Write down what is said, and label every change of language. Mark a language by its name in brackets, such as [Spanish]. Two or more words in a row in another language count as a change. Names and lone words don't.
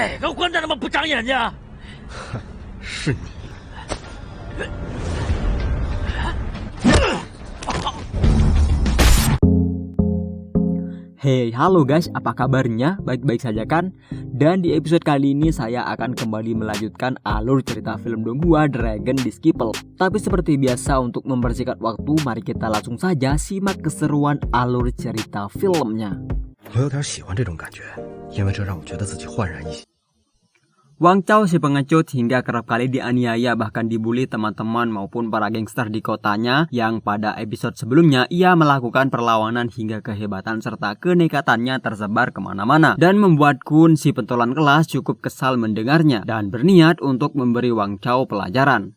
[Chinese] 个混蛋他妈不长眼睛？是你。 [Indonesian] Hey, halo guys, apa kabarnya? Baik-baik saja kan? Dan di episode kali ini saya akan kembali melanjutkan alur cerita film Donghua Dragon Disciple. Tapi seperti biasa untuk mempersingkat waktu, mari kita langsung saja simak keseruan alur cerita filmnya. [Chinese] 我有点喜欢这种感觉，因为这让我觉得自己焕然一新。 [Indonesian] Wang Chao si pengecut hingga kerap kali dianiaya bahkan dibully teman-teman maupun para gangster di kotanya yang pada episode sebelumnya ia melakukan perlawanan hingga kehebatan serta kenekatannya tersebar kemana-mana dan membuat Kun si pentolan kelas cukup kesal mendengarnya dan berniat untuk memberi Wang Chao pelajaran.